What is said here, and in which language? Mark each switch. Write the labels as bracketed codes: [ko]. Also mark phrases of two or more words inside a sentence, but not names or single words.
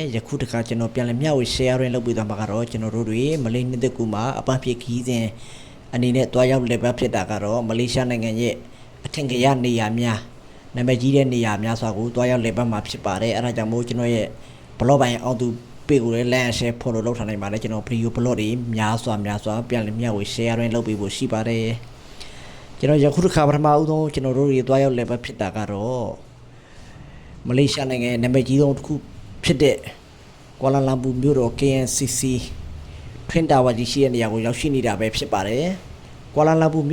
[my] ယခုတခါကျွန်တော်ပြန်လဲမျှဝေ share ရင်းလုပ်ပေးသွားမှာကတော့ကျွန်တော်တို့တွေမလေးနှစ်သက်ကူမှာအပန်းဖြေခီးစဉ်အနေနဲ့တွားရောက်လည်ပတ်ဖြစ်တာကတော့မလေးရှားနိုင်ငံရဲ့အထင်ကရနေရာများနာမည်ကြီးတဲ့နေရာများစွာကိုတွားရောက်လည်ပတ်မှာဖြစ်ပါတယ်အဲဒါကြောင့်မို့ ကျွန်တော်ရဲ့ဘလော့ပိုင်းအောင်သူပေကိုလည်း [en] like share follow [my] လုပ်ထားနိုင်ပါတယ်ကျွန်တော်ဗီဒီယိုဘလော့တွေများစွာပြန်လဲမျှဝေ share ရင်းလုပ်ပေးဖို့ရှိပါတယ်ကျွန်တော်ယခုတခါပထမဦးဆုံးကျွန်တော်တို့တွေတွားရောက်လည်ပတ်ဖြစ်တာ ကတော့မလေးရှားနိုင်ငံနာမည်ကြီးဆုံးတစ်ခုဖြစ်တဲ့ကွာလာလမ်ပူမြို့တော် KNCC ထွင်းတာဝါကြီးရှိတဲ့နေရာကိုရောက်ရှိနေတာပဲဖြစ်ပါတယ်။ကွာလာလမ်ပူ